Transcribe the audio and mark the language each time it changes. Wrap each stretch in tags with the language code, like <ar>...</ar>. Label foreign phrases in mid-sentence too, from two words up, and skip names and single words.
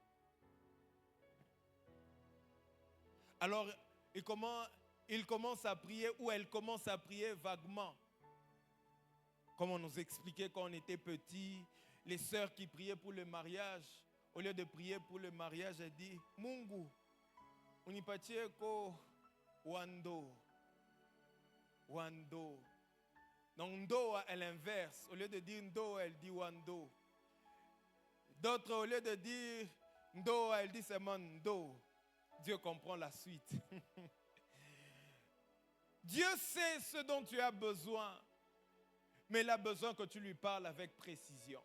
<fr>Alors, il commence à prier ou elle commence à prier vaguement. Comme on nous expliquait quand on était petits, les sœurs qui priaient pour le mariage, au lieu de prier pour le mariage, elles disent Mungu,</fr> <sw>unipatie ko wando. Wando.</sw> <fr>Donc ndo est l'inverse. Au lieu de dire ndo, elle dit wando. D'autres, au lieu de dire ndo, elle dit seulement ndo. Dieu comprend la suite. Dieu sait ce dont tu as besoin, mais il a besoin que tu lui parles avec précision.</fr>